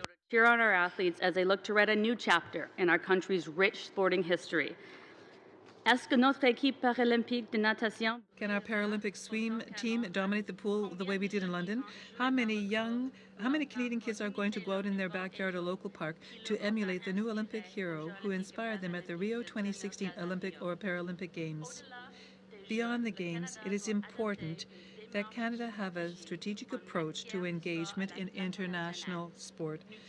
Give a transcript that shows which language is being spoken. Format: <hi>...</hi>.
<en>Cheer on our athletes as they look to write a new chapter in our country's rich sporting history.</en> <fr>Est-ce que notre équipe paralympique de natation?</fr> <en>Can our Paralympic swim team dominate the pool the way we did in London? How many Canadian kids are going to go out in their backyard or local park to emulate the new Olympic hero who inspired them at the Rio 2016 Olympic or Paralympic Games? Beyond the Games, it is important that Canada have a strategic approach to engagement in international sport.</en>